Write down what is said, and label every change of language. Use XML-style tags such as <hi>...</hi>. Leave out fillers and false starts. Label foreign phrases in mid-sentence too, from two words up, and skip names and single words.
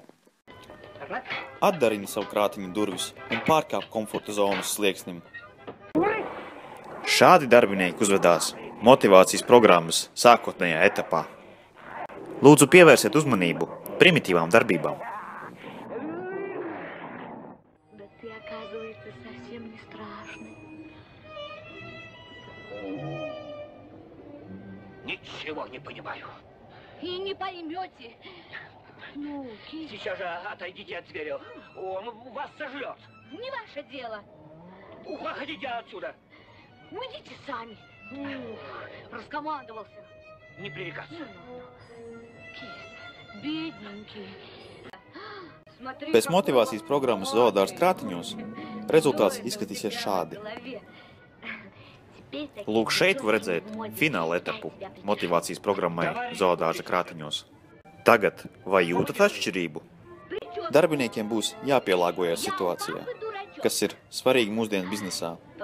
<lv>Atdarini savu krātiņu durvis un pārkāp komforta zonas slieksnim. Šādi darbinieki uzvedās motivācijas programmas sākotnējā etapā. Lūdzu, pievērsiet uzmanību primitīvām darbībām.</lv> <ru>Ничего не понимаю. И не поймете. Ну, Сейчас же отойдите от зверя. Он вас сожрет. не ваше дело. Уходите отсюда. Уйдите сами. Раскомандовался. Не пререкаться. Кис, бедненький. Смотри,</ru> <lv>Pēc</lv> <ru>какой</ru> <lv>motivācijas</lv> <ru>он</ru> <lv>programmas</lv> <ru>молодой.</ru> <lv>zoodārza krātiņos rezultāts izskatīsies šādi. Lūk, šeit var redzēt fināla etapu motivācijas programmai zoodārza krātiņos. Tagad, vai jūtat atšķirību? Darbiniekiem būs jāpielāgojas situācijā, kas ir svarīgi mūsdienu biznesā.</lv>